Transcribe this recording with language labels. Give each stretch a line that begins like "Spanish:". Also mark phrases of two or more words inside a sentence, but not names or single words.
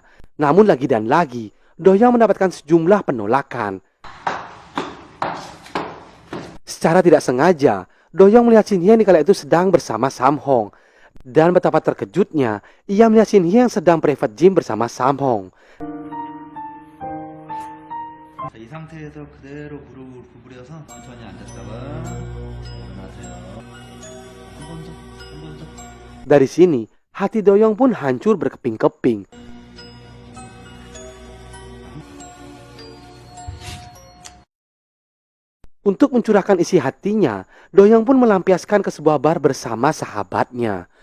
Indonesian: Namun lagi dan lagi, Doyong mendapatkan sejumlah penolakan. Secara tidak sengaja, Doyong melihat Shinhye di kala itu sedang bersama Samhong. Dan betapa terkejutnya, ia melihat Shinhye yang sedang
English: private gym
Indonesian: bersama Samhong.
Korean: 자, 이 상태에서 그대로 무릎을 구부려서 천천히 앉았다가 일어나세요. 한 번 더, 한 번 더.
Indonesian: Dari sini, hati Doyong pun hancur berkeping-keping. Untuk mencurahkan isi hatinya, Doyong pun melampiaskan ke sebuah bar bersama sahabatnya.